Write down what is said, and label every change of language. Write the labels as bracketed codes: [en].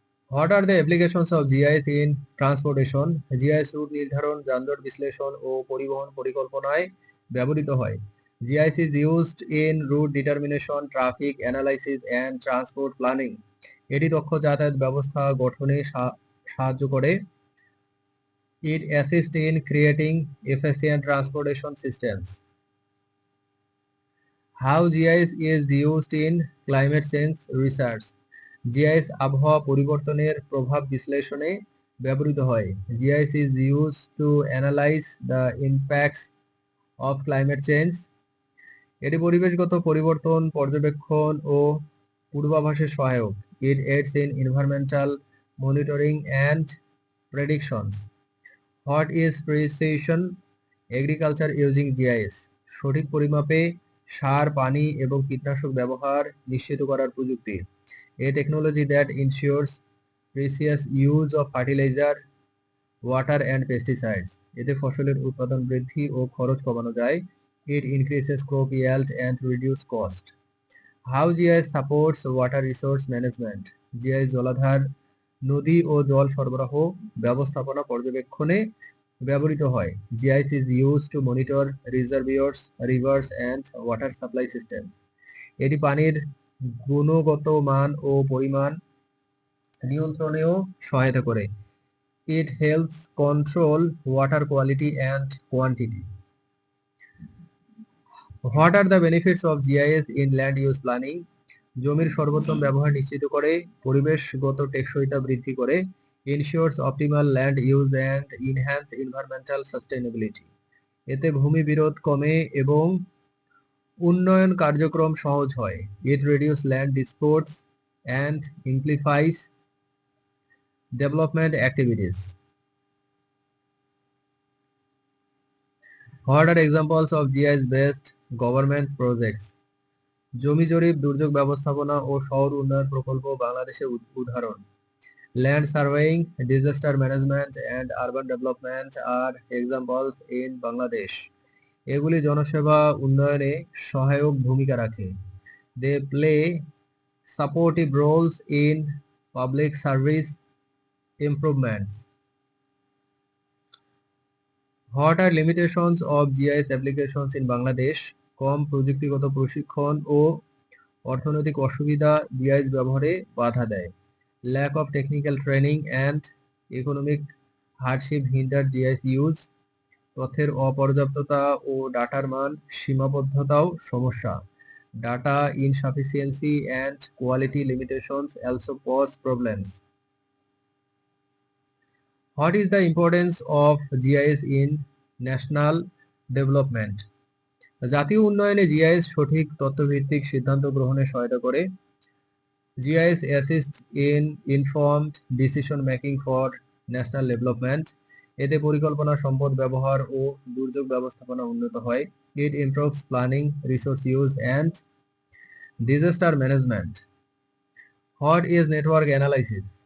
[en] What are the applications of GIS in transportation? [bn] GIS root নির্ধারণ, যানজট বিশ্লেষণ ও পরিবহন পরিকল্পনায় ব্যবহৃত হয়। [en] GIS is used in route determination, traffic analysis and transport planning. [bn] এটি দক্ষ যাতায়াত ব্যবস্থা গঠনে সাহায্য করে। [en] It assists in creating efficient transportation systems. How GIS is used in climate change research? [bn] GIS আবহাওয়া পরিবর্তনের প্রভাব বিশ্লেষণে ব্যবহৃত হয়। [en] GIS is used to analyze the impacts of climate change. [bn] এটি পরিবেশগত পরিবর্তন পর্যবেক্ষণ ও পূর্বাভাসের সহায়ক। [en] It aids in environmental monitoring and predictions. What is precision agriculture using GIS? [bn] সঠিক পরিমাপে সার, পানি এবং কীটনাশক ব্যবহার নিশ্চিত করার প্রযুক্তি। [en] A technology that ensures precise use of fertilizer, water and pesticides. [bn] এতে ফসলের উৎপাদন বৃদ্ধি ও খরচ কমানো যায়। [en] It increases crop yield and reduce cost. How GIS supports water resource management? [bn] GIS জলাধার, নদী ও জল সরবরাহ ব্যবস্থাপনা পর্যবেক্ষণে ব্যবহৃত হয়। [en] GIS is used to monitor reservoirs, rivers and water supply systems. [bn] এটি পানির গুণগত মান ও পরিমাণ নিয়ন্ত্রণেও সহায়তা করে। [en] It helps control water quality and quantity. What are the benefits of GIS in land use planning? [bn] জমির সর্বোত্তম ব্যবহার নিশ্চিত করে, পরিবেশগত টেকসইতা বৃদ্ধি করে, [en] ensures optimal land use and enhance environmental sustainability. [bn] এতে ভূমি বিরোধ কমে এবং উন্নয়ন কার্যক্রম সহজ হয়। [en] It reduces land disputes and amplifies development activities. What are examples of GIS-based government projects? [bn] জমি জরিপ, দুর্যোগ ব্যবস্থাপনা ও শহর উন্নয়ন প্রকল্প বাংলাদেশের উদাহরণ। [en] Land surveying, disaster management and urban development are examples in Bangladesh. [bn] এগুলি জনসেবা উন্নয়নে সহায়ক ভূমিকা রাখে। [en] They play supportive roles in public service improvements. What are limitations of GIS applications in Bangladesh? [bn] কম প্রযুক্তিগত প্রশিক্ষণ ও অর্থনৈতিক অসুবিধা GIS ব্যবহারে বাধা দেয়। [en] Lack of technical training and economic hardship hinder GIS use. [bn] তথ্যের অপর্যাপ্ততা ও ডাটার মান সীমাবদ্ধতাও সমস্যা। [en] Data insufficiency and quality limitations also cause problems. What is the importance of GIS in national development? [bn] জাতীয় উন্নয়নে GIS সঠিক তথ্যভিত্তিক সিদ্ধান্ত গ্রহণে সহায়তা করে। [en] GIS assists in informed decision making for national development. [bn] এতে পরিকল্পনা, সম্পদ ব্যবহার ও দুর্যোগ ব্যবস্থাপনা উন্নত হয়। [en] It improves planning, resource use and disaster management. What is network analysis?